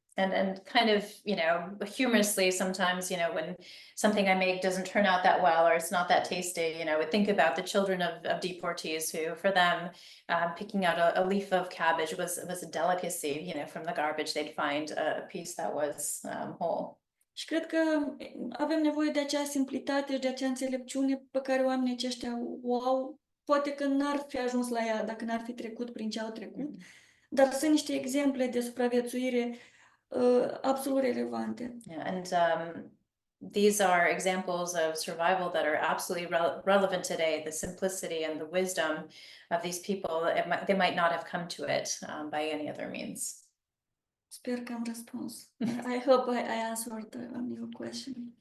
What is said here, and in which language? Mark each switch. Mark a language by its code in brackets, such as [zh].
[en] And kind of, humorously sometimes, when something I make doesn't turn out that well or it's not that tasty, I would think about the children of deportees who, for them, picking out a leaf of cabbage was a delicacy. From the garbage they'd find a piece that was whole. [ro] Și cred că avem nevoie de acea simplitate și de acea înțelepciune pe care oamenii aceștia o au. Poate că n-ar fi ajuns la ea dacă n-ar fi trecut prin ce au trecut, dar sunt niște exemple de supraviețuire absolut relevante. [en] Yeah, and these are examples of survival that are absolutely relevant today. The simplicity and the wisdom of these people, they might not have come to it by any other means. [ro] Sper că am răspuns. [en] I hope I answered your question.